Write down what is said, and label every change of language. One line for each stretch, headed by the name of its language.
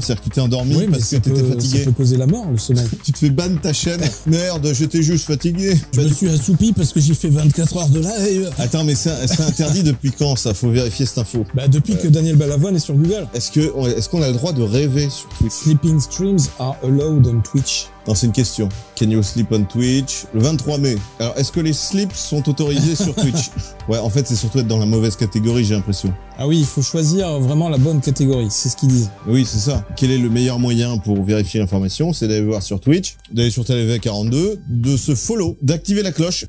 French: C'est-à-dire que tu t'es endormi parce que t'étais fatigué. Ça peut causer la mort, le sommeil. Tu te fais ban ta chaîne. Merde, j'étais juste fatigué. Je me suis assoupi parce que j'ai fait 24 heures de live. Attends, mais c'est interdit depuis quand ça? Faut vérifier cette info. Bah, depuis que Daniel Balavoine est sur Google. Est-ce qu'on a le droit de rêver sur Twitch?
English: Sleeping streams are allowed on Twitch.
French: Non, c'est une question.
English: Can you sleep on Twitch?
French: Le 23 mai. Alors, est-ce que les slips sont autorisés sur Twitch? Ouais, en fait, c'est surtout être dans la mauvaise catégorie, j'ai l'impression. Ah oui, il faut choisir vraiment la bonne catégorie, c'est ce qu'ils disent. Oui, c'est ça. Quel est le meilleur moyen pour vérifier l'information? C'est d'aller voir sur Twitch, d'aller sur TLV42, de se follow, d'activer la cloche.